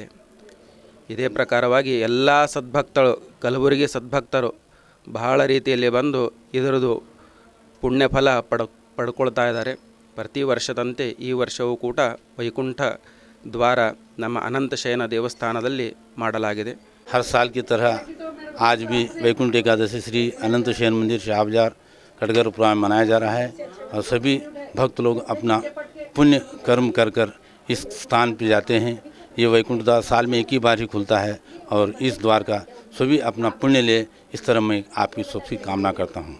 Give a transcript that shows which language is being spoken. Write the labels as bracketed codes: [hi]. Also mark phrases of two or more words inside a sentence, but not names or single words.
[kn] ಇದೇ ಪ್ರಕಾರವಾಗಿ ಎಲ್ಲ ಸದ್ಭಕ್ತರು, ಕಲಬುರಗಿ ಸದ್ಭಕ್ತರು ಬಹಳ ರೀತಿಯಲ್ಲಿ ಬಂದು ಇದರದು ಪುಣ್ಯಫಲ ಪಡ್ಕೊಳ್ತಾ ಇದ್ದಾರೆ. ಪ್ರತಿ ವರ್ಷದಂತೆ ಈ ವರ್ಷವೂ ಕೂಡ ವೈಕುಂಠ ದ್ವಾರ ನಮ್ಮ ಅನಂತಶಯನ ದೇವಸ್ಥಾನದಲ್ಲಿ ಮಾಡಲಾಗಿದೆ. [hi] हर साल की तरह आज भी वैकुंठ एकादशी श्री अनंत शयन मंदिर शाह बाजार खड़गरपुरा में मनाया जा रहा है और सभी भक्त लोग अपना पुण्य कर्म कर कर इस स्थान पर जाते हैं. ये वैकुंठ द्वार साल में एक ही बार ही खुलता है और इस द्वार का सभी अपना पुण्य ले, इस तरह मैं आपकी सबकी कामना करता हूँ.